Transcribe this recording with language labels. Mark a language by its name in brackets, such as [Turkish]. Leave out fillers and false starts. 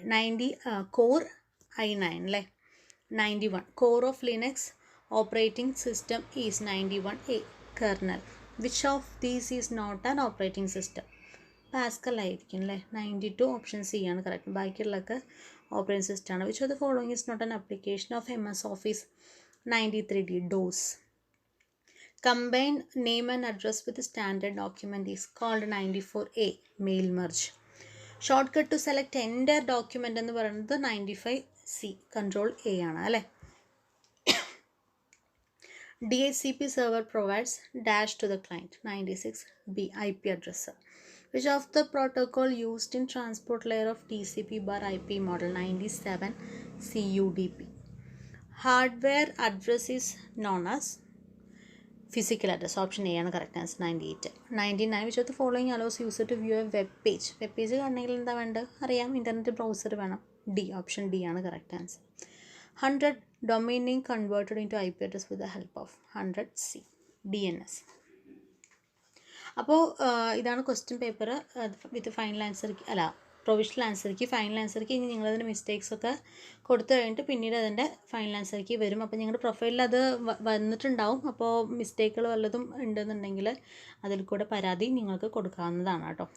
[English] 90 core i9 അല്ലേ. 91 core of Linux operating system is 91A kernel. Which of these is not an operating system? [Malayalam] Pascal ആയിരിക്കും അല്ലേ. 92 option C ആണ് correct. ബാക്കിയുള്ളതൊക്കെ operating system ആണ്. [English] Which of the following is not an application of MS Office? 93D DOS. Combine name and address with standard document is called 94A mail merge. Shortcut to select entire document [Malayalam] എന്ന് പറയുന്നത് [English] 95C control A [Malayalam] ആണ് അല്ലേ. [English] DHCP server provides dash to the client. 96B IP address. Which of the protocol used in transport layer of TCP/IP model? 97 CUDP. Hardware address is known as physical address. [Malayalam] Option A ആണ് correct answer. [English] 98. 99 which of the following allows user to view a web page. [Malayalam] Web page കാണണമെങ്കിൽ എന്താ വേണ്ടത്? അറിയാം, internet browser വേണം. D option D ആണ് correct answer. [English] 100 domain name converted into IP address with the help of 100C DNS. [Malayalam] അപ്പോൾ ഇതാണ് question paper വിത്ത് final ആൻസർക്ക് അല്ല provisional ആൻസർക്ക്. Final ആൻസർക്ക് ഇനി നിങ്ങളതിൻ്റെ മിസ്റ്റേക്സ് ഒക്കെ കൊടുത്തു കഴിഞ്ഞിട്ട് പിന്നീട് അതിൻ്റെ ഫൈനൽ ആൻസർക്ക് വരും. അപ്പോൾ നിങ്ങളുടെ പ്രൊഫൈലിൽ അത് വന്നിട്ടുണ്ടാവും. അപ്പോൾ മിസ്റ്റേക്കുകൾ വല്ലതും ഉണ്ടെന്നുണ്ടെങ്കിൽ അതിൽ കൂടെ പരാതി നിങ്ങൾക്ക് കൊടുക്കാവുന്നതാണ് കേട്ടോ.